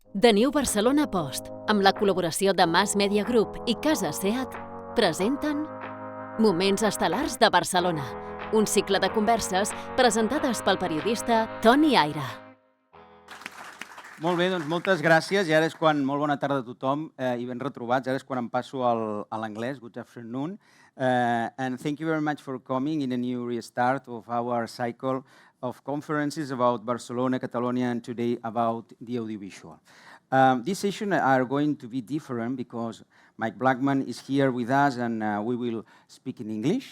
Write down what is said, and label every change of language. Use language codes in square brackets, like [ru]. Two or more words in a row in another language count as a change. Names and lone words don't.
[ca] The New Barcelona Post, amb la col·laboració de Mass Media Group i CASA SEAT, presenten Moments estel·lars de Barcelona, un cicle de converses presentades pel periodista Toni Aira. Molt bé, doncs moltes gràcies. I ara és quan, molt bona tarda a tothom i ben retrobats. Ara és quan em passo a l'anglès. [en] Good afternoon. And thank you very much for coming in a new restart of our cycle of conferences about Barcelona, Catalonia, and today about the audiovisual. This session are going to be different because Mike Blackman is here with us and we will speak in English.